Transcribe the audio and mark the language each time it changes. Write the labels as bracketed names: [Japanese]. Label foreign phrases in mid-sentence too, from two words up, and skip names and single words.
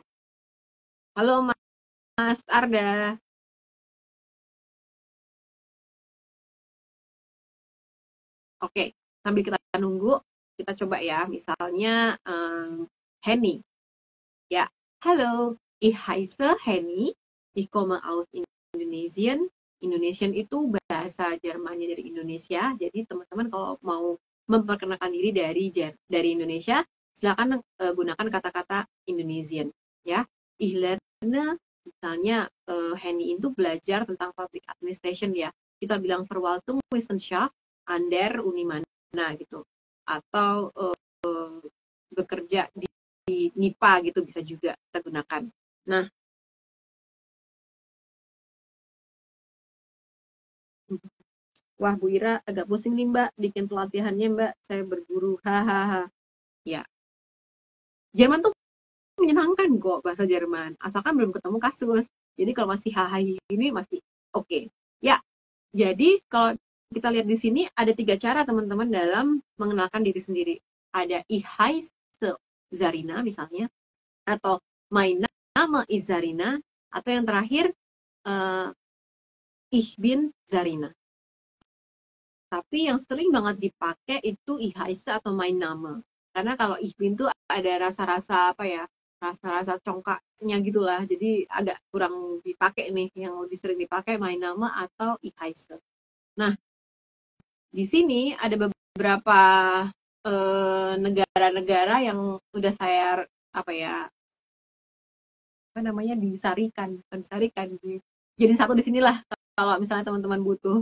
[Indonesian] Halo Mas Arda. Oke, sambil kita nunggu, kita coba ya. Misalnya Henny. Ya, halo. [German] Ich heiße Henny. Ich komme aus Indonesien. [Indonesian] Indonesian itu bahasa Jermannya dari Indonesia. Jadi teman-teman kalau mau memperkenalkan diri dari Indonesia, silakan gunakan kata-kata Indonesian. Ya, [German] ich lerne, [Indonesian] misalnya Henny itu belajar tentang [English] public administration [Indonesian] ya. Kita bilang [German] Verwaltungswissenschaft an der Uni [Indonesian] mana gitu. Atau bekerja di NIPA gitu bisa juga kita gunakan. Nah, wah Bu Ira agak pusing nih Mbak bikin pelatihannya Mbak, saya berburu, hahaha. Ya, Jerman tuh menyenangkan kok bahasa Jerman, asalkan belum ketemu kasus. Jadi kalau masih hahaha ini masih oke. Ya, jadi kalau kita lihat di sini ada 3 cara teman-teman dalam mengenalkan diri sendiri. Ada [German] ich heiße [Indonesian] Zarina misalnya, atau [German] mein Name ist [Indonesian] Zarina, atau yang terakhir [German] ich bin [Indonesian] Zarina. Tapi yang sering banget dipakai itu [German] ich heiße [Indonesian] atau [German] mein Name. [Indonesian] Karena kalau [German] ich bin [Indonesian] tuh ada rasa-rasa apa ya, rasa-rasa congkaknya gitulah. Jadi agak kurang dipakai nih. Yang lebih sering dipakai [German] mein Name [Indonesian] atau [German] ich heiße. [Indonesian] Nah, di sini ada beberapa negara-negara yang udah saya disarikan jadi satu di sinilah kalau misalnya teman-teman butuh.